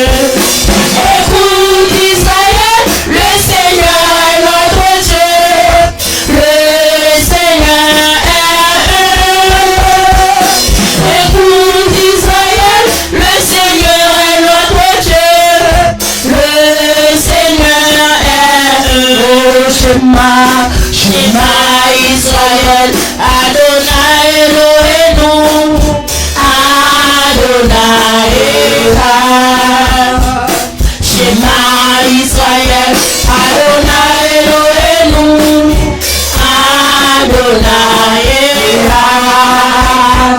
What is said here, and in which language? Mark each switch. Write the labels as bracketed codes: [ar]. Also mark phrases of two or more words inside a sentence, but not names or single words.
[fr] Écoute Israël, le Seigneur est notre Dieu. Le Seigneur est un. Écoute Israël, le Seigneur est notre Dieu. Le Seigneur est un. [he] שמע, שמע ישראל, אדוני אלוהינו, אדוני אחד. שמע ישראל, אדוני אלוהינו, אדוני אחד.